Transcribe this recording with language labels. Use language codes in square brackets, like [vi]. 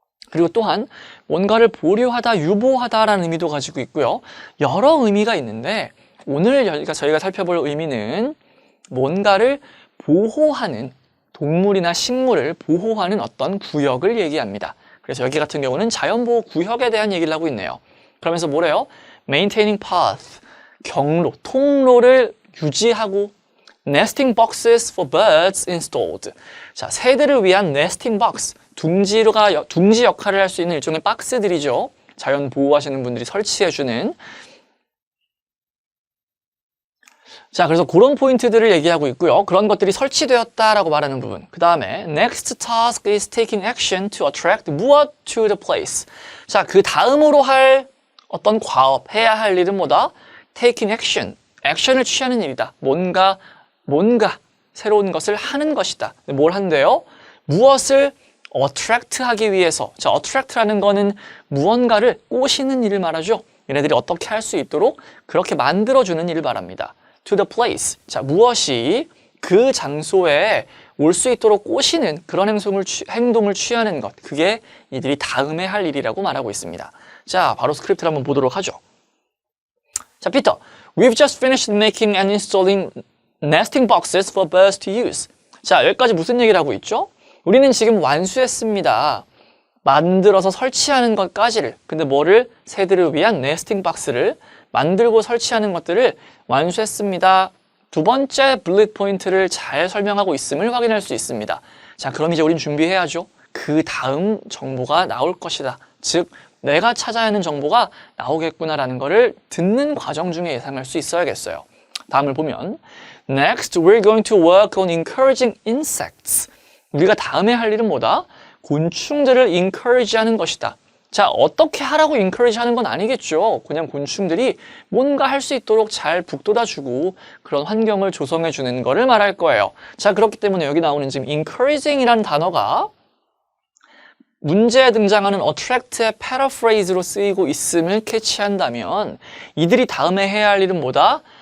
[ko] 그리고 또한 뭔가를 보류하다, 유보하다라는 의미도 가지고 있고요. 여러 의미가 있는데 오늘 저희가 살펴볼 의미는 뭔가를 보호하는, 동물이나 식물을 보호하는 어떤 구역을 얘기합니다. 그래서 여기 같은 경우는 자연보호구역에 대한 얘기를 하고 있네요. 그러면서 뭐래요? [en] Maintaining path, [ko] 경로, 통로를 유지하고 [en] nesting boxes for birds installed. [ko] 자, 새들을 위한 nesting box, 둥지 역할을 할 수 있는 일종의 박스들이죠. 자연 보호하시는 분들이 설치해주는. 자, 그래서 그런 포인트들을 얘기하고 있고요. 그런 것들이 설치되었다라고 말하는 부분. 그 다음에 [en] next task is taking action to attract 무엇 to the place. [ko] 자, 그 다음으로 할 어떤 과업, 해야 할 일은 뭐다? taking action, 액션을 취하는 일이다. 뭔가 새로운 것을 하는 것이다. 뭘 한대요? 무엇을 attract 하기 위해서. 자, attract라는 거는 무언가를 꼬시는 일을 말하죠. 얘네들이 어떻게 할 수 있도록 그렇게 만들어주는 일을 말합니다. [en] to the place. [ko] 자, 무엇이 그 장소에 올 수 있도록 꼬시는 그런 행동을 취하는 것. 그게 이들이 다음에 할 일이라고 말하고 있습니다. 자, 바로 스크립트를 한번 보도록 하죠. 자, 피터. [en] We've just finished making and installing nesting boxes for birds to use. [ko] 자, 여기까지 무슨 얘기를 하고 있죠? 우리는 지금 완수했습니다. 만들어서 설치하는 것까지를. 근데 뭐를? 새들을 위한 네스팅 박스를 만들고 설치하는 것들을 완수했습니다. 두 번째 블릿 포인트를 잘 설명하고 있음을 확인할 수 있습니다. 자, 그럼 이제 우린 준비해야죠. 그 다음 정보가 나올 것이다. 즉, 내가 찾아야 하는 정보가 나오겠구나라는 거를 듣는 과정 중에 예상할 수 있어야겠어요. 다음을 보면 [en] Next, we're going to work on encouraging insects. [ko] 우리가 다음에 할 일은 뭐다? 곤충들을 encourage 하는 것이다. 자, 어떻게 하라고 encourage 하는 건 아니겠죠. 그냥 곤충들이 뭔가 할 수 있도록 잘 북돋아주고 그런 환경을 조성해 주는 거를 말할 거예요. 자, 그렇기 때문에 여기 나오는 지금 encouraging이라는 단어가 문제에 등장하는 attract의 paraphrase로 쓰이고 있음을 캐치한다면 이들이 다음에 해야 할 일은 뭐다?